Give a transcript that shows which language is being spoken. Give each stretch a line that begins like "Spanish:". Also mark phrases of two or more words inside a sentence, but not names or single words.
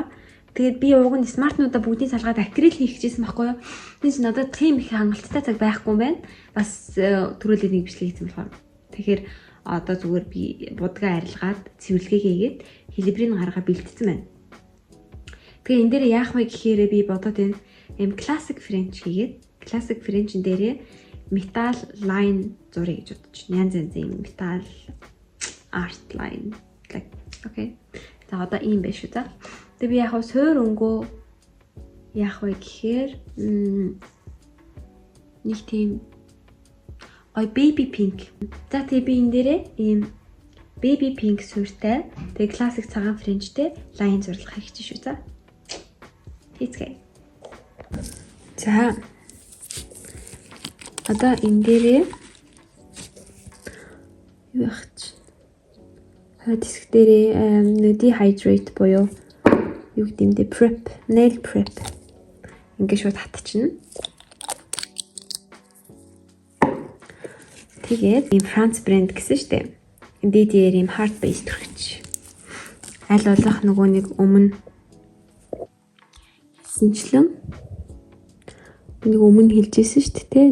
Mongolian: Тэгээд би уг нь смартнуудаа бүгдийг салгаад акрил хийх гэжсэн байхгүй юу? Тэнд надад тийм их хангалттай цаг байхгүй юм байна. Бас түрүүлээ нэг бичлэг хийсэн болохоор. Тэгэхээр одоо зүгээр би будгаа арилгаад цэвэрлэгээ хийгээд хэлбэрийг гаргаа бэлдсэн байна. Тэгээ энэ дээр яах вэ гэхээр би бодоод энэ
English: classic French
Mongolian: хийгээд
English: classic French-
Mongolian: ын дээрээ
English: metal line
Mongolian: зуръя гэж бодож байна. Янз янзын
English: metal art line like okay.
Mongolian: За одоо ийм байна шүү за. Тэгээ би яг суур өнгөө яах вэ гэхээр нэг тийм
English: baby pink.
Mongolian: За тэгээ би энэ дээрээ ийм
English: baby pink
Mongolian: суурьтай тэгээ classic цагаан Frenchтэй line зурлах хэрэгтэй шүү за. Хийцгээе. За. Одоо энэ дээрээ юу яах вэ? Диск дээрээ dehydrate буюу юу гэдэг юм
English: prep, nail prep.
Mongolian: Ингээд шууд хатчихна. Тэгээд ийм
English: France brand
Mongolian: гэсэн шүү дээ. Энд дээр ийм
English: hard base
Mongolian: төрөгч. Аль болох нөгөө нэг өмнө хийсэнчлэн нэг өмнө хэлжсэн шүү дээ.